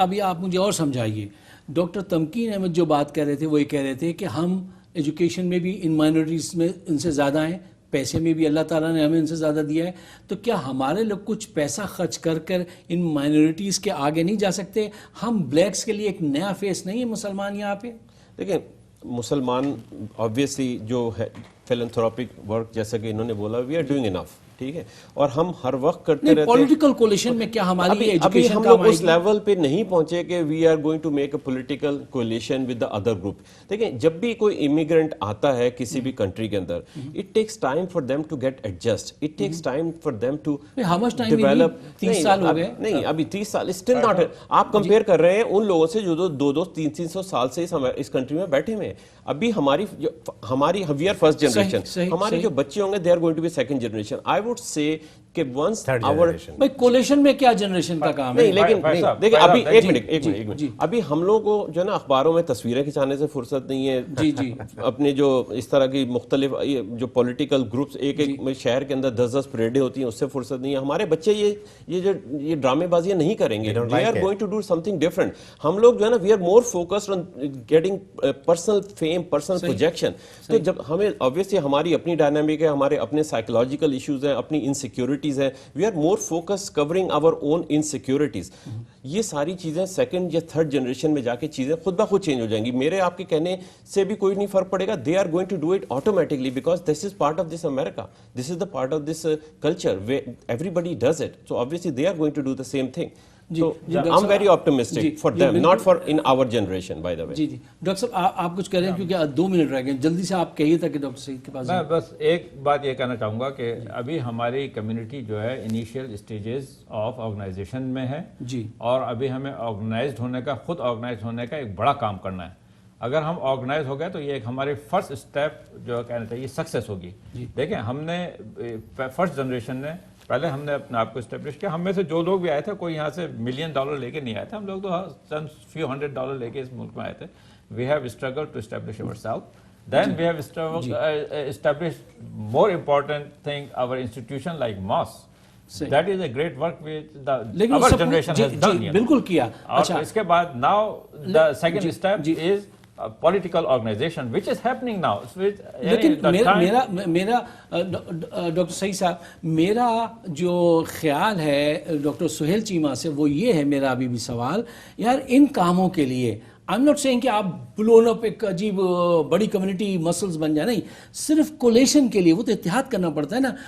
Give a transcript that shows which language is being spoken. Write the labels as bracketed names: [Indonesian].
[Urdu] ابھی آپ مجھے اور سمجھائیے, ڈاکٹر تمکین احمد جو بات کر رہے تھے وہ یہ کہہ رہے تھے کہ ہم ایجوکیشن میں بھی ان مائنورٹیز میں ان سے زیادہ ہیں, پیسے میں بھی اللہ تعالیٰ نے ہمیں ان سے زیادہ دیا ہے, تو کیا ہمارے لوگ کچھ پیسہ خرچ کر ان مائنورٹیز کے آگے نہیں جا سکتے؟ ہم بلیکس کے لیے ایک نیا فیس نہیں ہے مسلمان یہاں پہ؟ دیکھیں مسلمان آبویسلی جو ہے فیلنتھروپک ورک جیسا کہ انہوں نے بولا [English] we are doing enough, [Urdu] ٹھیک ہے, اور ہم ہر وقت کرتے رہتے ہیں. پولیٹیکل کولیشن میں کیا ہماری ابھی ہم لوگ اس لیول پہ نہیں پہنچے کہ [English] We are going to make a political coalition with the other group. [Urdu] دیکھیں جب بھی کوئی امیگرینٹ آتا ہے کسی بھی کنٹری کے اندر, [English] It takes time for them to get adjust, it takes time for them to develop. [Urdu] 30 سال ہو گئے نہیں, ابھی 30 سال اسٹل ناٹ. آپ کمپیئر کر رہے ہیں ان لوگوں سے جو 200-300 سال سے اس کنٹری میں بیٹھے ہوئے ہیں. ابھی ہماری [English] we are first generation, [Urdu] ہمارے جو بچے ہوں گے [English] They are going to be second generation. I would say کہ once our [Urdu] کولیشن میں کیا جنریشن کا کام ہے؟ نہیں, لیکن دیکھیں ابھی ایک منٹ ابھی ہم لوگوں کو جو ہے نا اخباروں میں تصویریں کھنچانے سے فرصت نہیں ہے. اپنے جو اس طرح کی مختلف جو پولیٹیکل گروپس ایک شہر کے اندر 10 پریڈیں ہوتی ہیں اس سے فرصت نہیں ہے. ہمارے بچے یہ ڈرامے بازیاں نہیں کریں گے. [English] They are going to do something different. [Urdu] ہم لوگ جو ہے نا [English] We are more focused on getting personal fame, personal projection. [Urdu] تو جب ہمیں obviously ہماری اپنی ڈائنامک ہے, ہمارے اپنے سائیکولوجیکل ایشوز ہیں, اپنی انسیکیورٹیز ہیں, [English] We are more focus covering our own insecurities. [Urdu] یہ ساری چیزیں سیکنڈ یا تھرڈ جنریشن میں جا کے چیزیں خود بخود چینج ہو جائیں گی. میرے آپ کے کہنے سے بھی کوئی نہیں فرق پڑے گا. [English] They are going to do it automatically because this is part of this America, this is the part of this culture where everybody does it. So obviously they are going to do the same thing. So I'm very optimistic for them, not for in our generation, by the way. [Urdu] جی doctor صاحب آپ کچھ کہہ رہے ہیں کیونکہ 2 minute رہ گئے, جلدی سے آپ کہیے تاکہ ڈاکٹر سعید کے پاس. میں بس ایک بات یہ کہنا چاہوں گا کہ ابھی ہماری کمیونٹی جو ہے انیشیل اسٹیجز آف آرگنائزیشن میں ہے جی, اور ابھی ہمیں آرگنائزڈ ہونے کا, خود آرگنائز ہونے کا ایک بڑا کام کرنا ہے. اگر ہم آرگنائز ہو گئے تو یہ ایک ہمارے فرسٹ اسٹیپ جو کہنا چاہیے سکسیس ہوگی. دیکھیں ہم نے فرسٹ جنریشن نے پہلے ہم نے اپنے آپ کو اسٹیبلش کیا. ہم میں سے جو لوگ بھی آئے تھے کوئی یہاں سے $1 ملین لے کے نہیں آئے تھے, ہم لوگ تو چند few $100 لے کے اس ملک میں آئے تھے. [English] We have struggled to establish ourselves. Then we have established more important thing, our institution like mosque. That is a great work which our generation has done. [Urdu] بالکل کیا. اور اس کے بعد [English] now the second step is political organization which is happening now. [Urdu] لیکن میرا doctor سعید صاحب, میرا جو خیال ہے ڈاکٹر سہیل چیمہ سے وہ یہ ہے, میرا ابھی بھی سوال یار ان کاموں کے لیے [English] I am not seeing [Urdu] کہ آپ بلون اپ ایک عجیب بڑی کمیونٹی مسلز بن جائیں, نہیں, صرف کولیشن کے لیے وہ تو اتحاد کرنا پڑتا ہے نا.